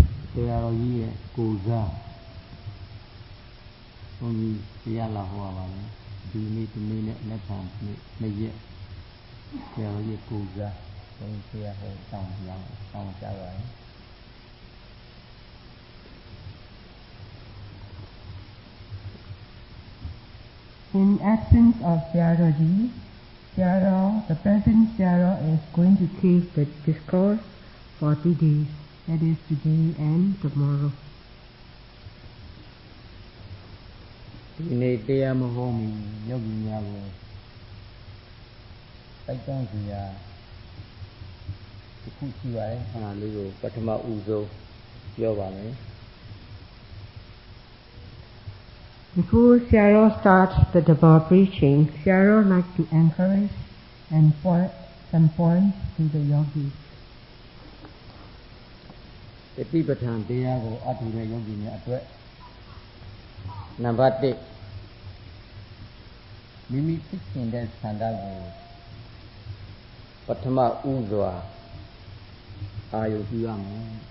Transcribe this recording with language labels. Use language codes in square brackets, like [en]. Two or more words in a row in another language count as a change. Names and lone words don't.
[my] တရားတော်ကြီးရဲ့ကိုယ်စားဘုန်းကြီးတရားလာဟောပါမယ်ဒီနေ့ဒီနေ့နဲ့လက်ခံနေ့ရက်တရားတော်ကြီးကိုယ်စားဘုန်းကြီးတရားဟောတောင်းကြပါမယ် [en] In absence of Sayadaw, the present Sayadaw is going to teach the discourse for 2 days, that is today and tomorrow. [my] ဒီနေ့တရားမဟောမီယောဂီများကိုတိုက်တွန်းစရာတစ်ခုရှိပါတယ်ခဏလေးကိုပထမဦးဆုံးပြောပါမယ် [en] Before Sayadaw starts the Dhamma preaching, Sayadaw likes to encourage and point some points to the yogis. [my] တတိပဋ္ဌာန်တရားကိုအထုတဲ့ယောဂီများအတွက်နံပါတ်1မိမိဖြစ်ရှင်တဲ့ဆန္ဒကိုပထမဦးစွာအာရုံပြုရမယ်